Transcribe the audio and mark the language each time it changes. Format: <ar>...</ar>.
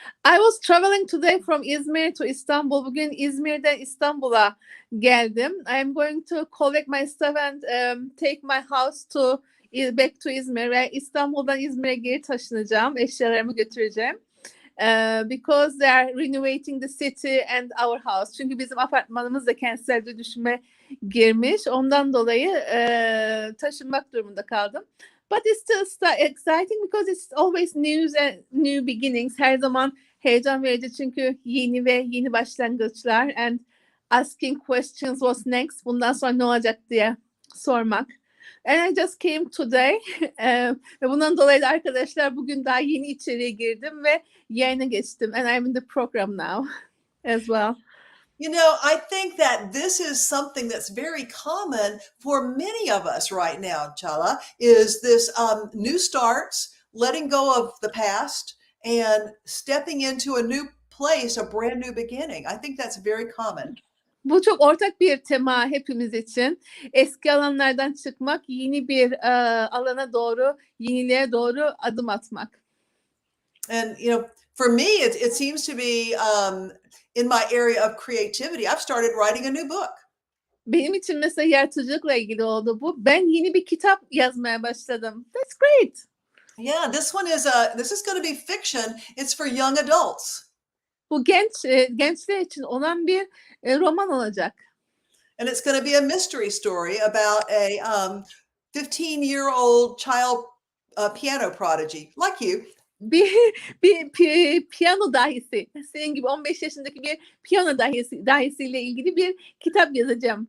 <en>I was traveling today from İzmir to İstanbul.</en> <tr>Bugün İzmir'den İstanbul'a geldim.</tr> <en>I am going to collect my stuff and take my house back to İzmir</en> <tr>ve İstanbul'dan İzmir'e geri taşınacağım. Eşyalarımı götüreceğim.</tr> <en>Because they are renovating the city and our house.</en> <tr>Çünkü bizim apartmanımız da kentsel dönüşüme girmiş. Ondan dolayı taşınmak durumunda kaldım.</tr> <en>But it's still exciting because it's always news and new beginnings.</en> <tr>Her zaman heyecan verici çünkü yeni başlangıçlar</tr> <en>and asking questions what's next.</en> <tr>Bundan sonra ne olacak diye sormak.</tr> <en>And I just came today.</en> <tr>Ve bundan dolayı da arkadaşlar bugün daha yeni içeriye girdim ve yayına geçtim.</tr> <en>And I'm in the program now as well. You know, I think that this is something that's very common for many of us right now, Çağla, is this new starts, letting go of the past and stepping into a new place, a brand new beginning. I think that's very common.</en> <tr>Bu çok ortak bir tema hepimiz için. Eski alanlardan çıkmak, yeni bir alana doğru, yeniliğe doğru adım atmak.</tr> <en>And, you know, for me, it seems to be in my area of creativity. I've started writing a new book.</en> <tr>Benim için mesela yaratıcılıkla ilgili oldu bu. Ben yeni bir kitap yazmaya başladım.</tr> <en>That's great. Yeah, this is going to be fiction. It's for young adults.</en> <tr>Bu gençler için olan bir roman olacak.</tr> <en>And it's going to be a mystery story about a 15-year-old child piano prodigy like you.</en> <tr>Bir piyano dahisi. Senin gibi 15 yaşındaki bir piyano dahisiyle ilgili bir kitap yazacağım.</tr>